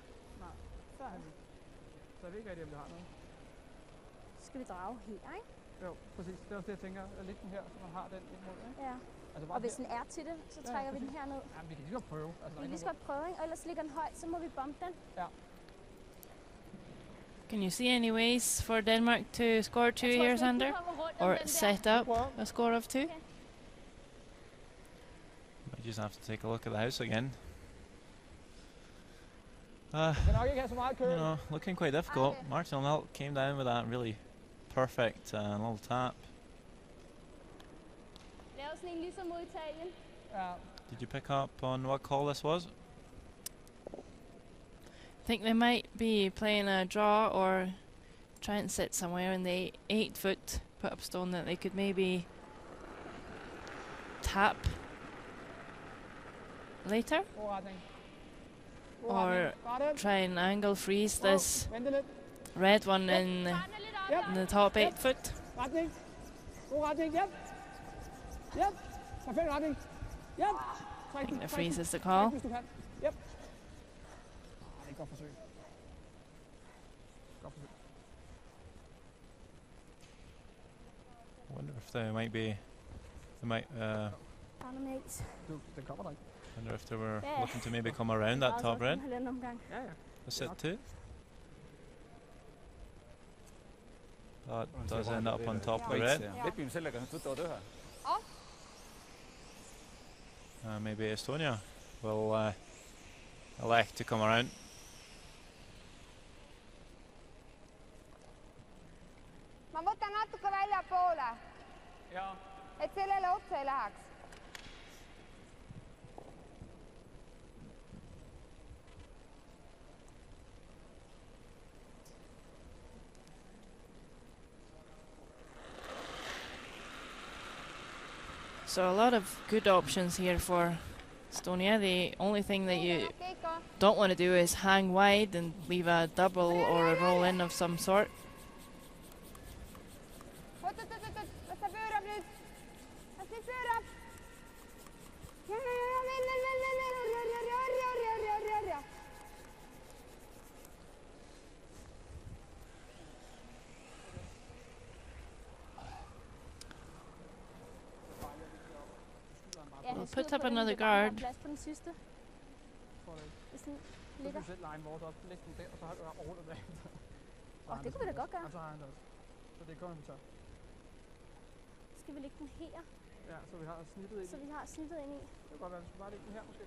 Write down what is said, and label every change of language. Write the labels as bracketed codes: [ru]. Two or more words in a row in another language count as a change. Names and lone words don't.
[da] Nej. Før. Så jeg ved ikke rigtig, om vi har noget. Så skal vi drage her, ikke? Jo, præcis. Det er også det, jeg tænker. At lægge den her, så man har den ind mod, ikke? Ja. Altså og hvis den er til det, så trækker vi den her ned. Ja, vi kan lige godt prøve. Altså, vi kan lige godt prøve, ikke? Og ellers ligger den højt, så må vi bombe den. Ja. [en] Can you see any ways for Denmark to score 2 here, Sander? Or set up a score of 2? Okay. Might just have to take a look at the house again. Looking quite difficult. Okay. Martin O'Neill came down with that really perfect little tap. [da] Lav sådan en ligesom mod Italien. Ja. [en] Did you pick up on what call this was? I think they might be playing a draw or try and sit somewhere in the 8-foot put-up stone that they could maybe tap later. Or try and angle freeze this red one in the top 8-foot. [da] Retning. God retning. Yep. Yep. Perfekt retning. [en] Yep. I think the freeze is the call. [da] Hvis du kan. Yep. Det er et godt forsøg. Godt forsøg. [en] I wonder if they might be. They might. [da] Den kommer der ikke. [en] Wonder if they were looking to maybe come around that top red. [da] Ja, ja. [en] A sit 2. That does end up on top of the red. [et] Lepime sellega, nad võtavad ühe. [en] Maybe Estonia will elect to come around. [et] Ma võtan natuke väljapoole, Jaa. et sellele otsa ei läheks. [en] So a lot of good options here for Estonia. The only thing that you don't want to do is hang wide and leave a double or a roll in of some sort. [et] Oot, las ta pöörab nüüd. Las nüüd pöörab. Ja. [en] We'll put up another guard. [da] Plads på den sidste. Hvis den ligger. Du selv line vores op. Læg den der, og så har du rundt af Åh, det kunne vi da godt gøre. Og så har han det også. Så det kommer vi så. Skal vi lægge den her? Ja, så vi har snittet ind i. Så vi har snittet ind i. Det kan godt være, vi skal bare lægge den her måske.